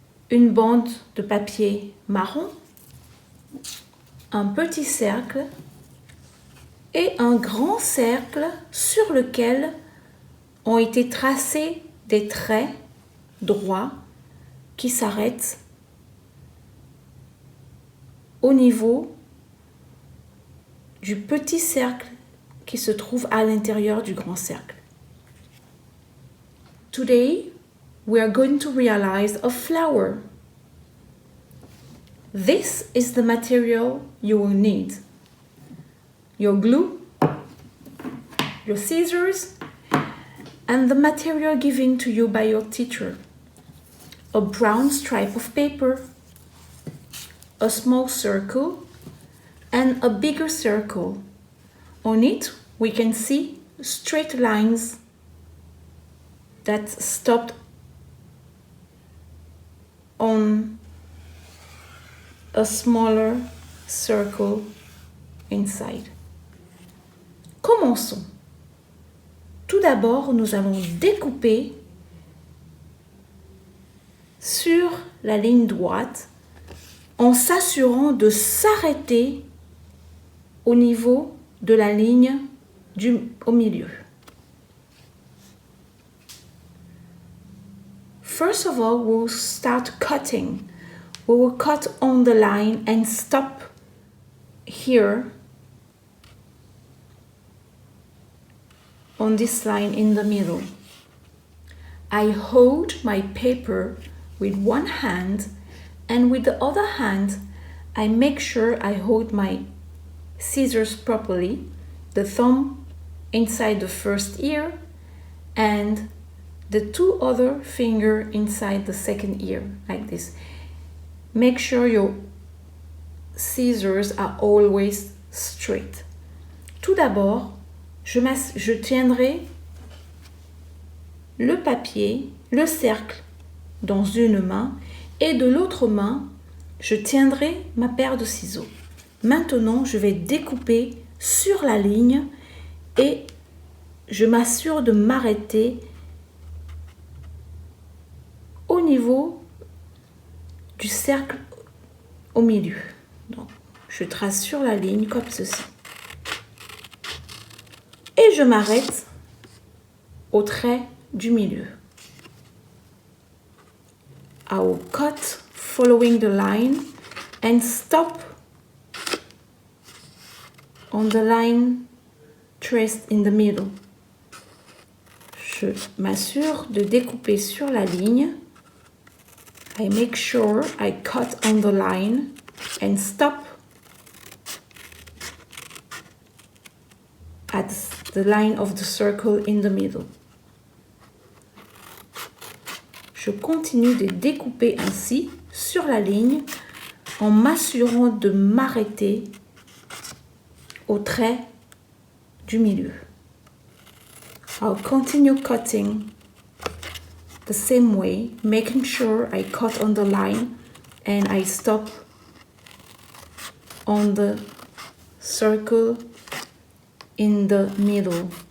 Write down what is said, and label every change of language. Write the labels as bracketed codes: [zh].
[fr] Une bande de papier marron, un petit cercle et un grand cercle sur lequel ont été tracés des traits droits qui s'arrêtent au niveau du petit cercle qui se trouve à l'intérieur du grand cercle. [en] Today, we are going to realize a flower. This is the material you will need. Your glue, your scissors, and the material given to you by your teacher. A brown stripe of paper, a small circle, and a bigger circle. On it, we can see straight lines that stopped on a smaller circle inside. [fr] Commençons. Tout d'abord, nous allons découper sur la ligne droite en s'assurant de s'arrêter au niveau de la ligne au milieu. [en] First of all, we'll start cutting. We will cut on the line and stop here on this line in the middle. I hold my paper with one hand, and with the other hand I make sure I hold my scissors properly, the thumb inside the first ear and the two other fingers inside the second ear, like this. Make sure your scissors are always straight. [fr] Tout d'abord, je tiendrai le papier, le cercle dans une main et de l'autre main, je tiendrai ma paire de ciseaux. Maintenant, je vais découper sur la ligne et je m'assure de m'arrêter au niveau du cercle au milieu. Donc, je trace sur la ligne comme ceci. Et je m'arrête au trait du milieu. [en] I will cut following the line and stop on the line traced in the middle. [fr] Je m'assure de découper sur la ligne. [en] I make sure I cut on the line and stop at the line of the circle in the middle. [fr] Je continue de découper ainsi sur la ligne en m'assurant de m'arrêter au trait du milieu. [en] I'll continue cutting the same way, making sure I cut on the line and I stop on the circle in the middle.